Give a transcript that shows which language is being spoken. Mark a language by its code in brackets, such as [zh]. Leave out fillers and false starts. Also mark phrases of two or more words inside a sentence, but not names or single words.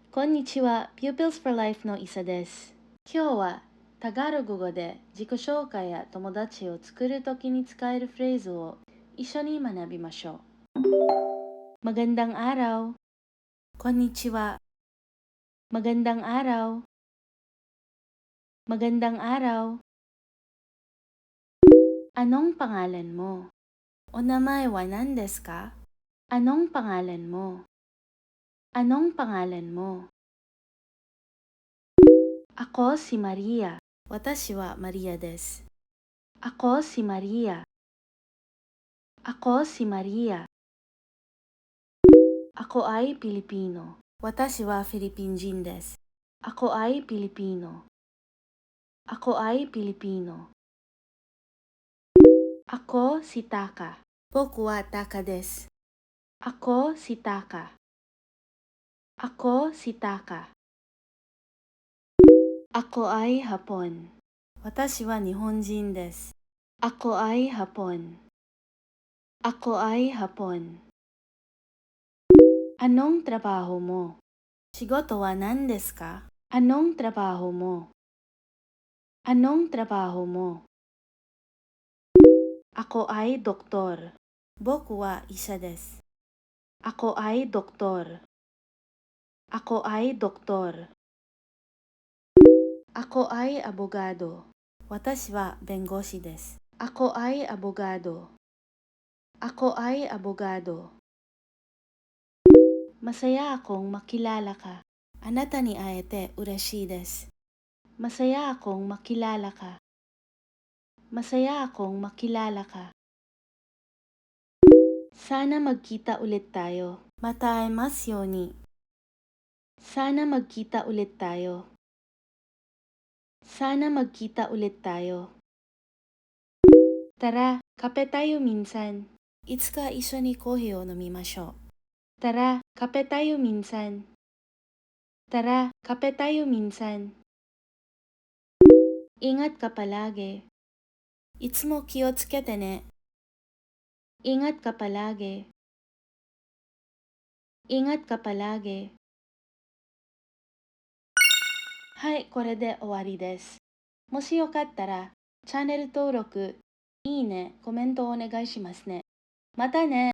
[ja] こんにちは、Pupils for Life のイサです。今日はタガログ語で自己紹介や友達を作るときに使えるフレーズを一緒に学びましょう。 [tl] Magandang araw. こんにちは。Magandang araw. Magandang araw. Anong pangalan mo? [ja] お名前は何ですか? [tl] Anong pangalan mo? Anong pangalan mo? Ako si Maria. [ja] Watashi wa Maria desu. [tl] Ako si Maria. Ako si Maria. Ako ay Pilipino. [ja] 私はフィリピン人です. [tl] Ako ay Pilipino. Ako ay Pilipino. Ako si Taka. [ja] 僕はTakaです. [tl] Ako si Taka. Ako si Taka. Ako ay Hapon. [ja] 私は日本人です. [tl] Ako ay Hapon. Ako ay Hapon. Anong trabaho mo? [ja] 仕事は何ですか? [tl] Anong trabaho mo? Anong trabaho mo? Ako ay doktor. [ja] 僕は医者です. [tl] Ako ay doktor. Ako ay doktor. Ako ay abogado. [ja] 私は弁護士です. [tl] Ako ay abogado. Ako ay abogado. Masaya akong makilala ka. [ja] あなたに会えて嬉しいです. [tl] Masaya akong makilala ka. Masaya akong makilala ka. Sana magkita ulit tayo. [ja] またいますように. [tl] Sana magkita ulit tayo. Sana magkita ulit tayo. Tara, kape tayo minsan. [ja] いつか一緒にコーヒーを飲みましょう. [tl] Tara, kape tayo minsan. Tara, kape tayo minsan. Ingat ka palagi. [ja] いつも気をつけてね. [tl] Ingat ka palagi. Ingat ka palagi. [ja] はい、これで終わりです。もしよかったら、チャンネル登録、いいね、コメントをお願いしますね。またね。